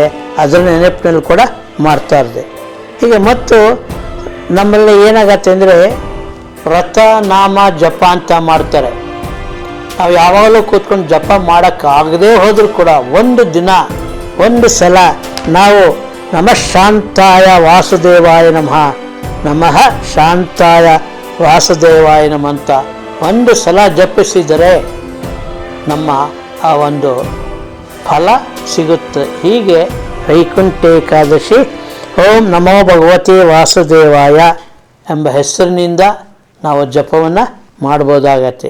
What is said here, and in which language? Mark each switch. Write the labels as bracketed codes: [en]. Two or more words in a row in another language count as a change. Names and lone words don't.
[kn] ಅದರ ನೆನಪಿನಲ್ಲಿ ಕೂಡ ಮಾಡ್ತಾ ಇರ್ದೆ. ಹೀಗೆ ಮತ್ತು ನಮ್ಮಲ್ಲಿ ಏನಾಗತ್ತೆ ಅಂದರೆ ವ್ರತ ನಾಮ ಜಪ ಅಂತ ಮಾಡ್ತಾರೆ. ನಾವು ಯಾವಾಗಲೂ ಕೂತ್ಕೊಂಡು ಜಪ ಮಾಡೋಕ್ಕಾಗದೇ ಹೋದರೂ ಕೂಡ ಒಂದು ದಿನ ಒಂದು ಸಲ ನಾವು [sa] ನಮಃ ಶಾಂತಾಯ ವಾಸುದೇವಾಯ ನಮಃ, ನಮಃ ಶಾಂತಾಯ ವಾಸುದೇವಾಯ ನಮಃ [kn] ಅಂತ ಒಂದು ಸಲ ಜಪಿಸಿದರೆ ನಮ್ಮ ಆ ಒಂದು ಫಲ ಸಿಗುತ್ತೆ. ಹೀಗೆ ವೈಕುಂಠ ಏಕಾದಶಿ [sa] ಓಂ ನಮೋ ಭಗವತಿ ವಾಸುದೇವಾಯ [kn] ಎಂಬ ಹೆಸರಿನಿಂದ ನಾವು ಜಪವನ್ನು ಮಾಡ್ಬೋದಾಗತ್ತೆ.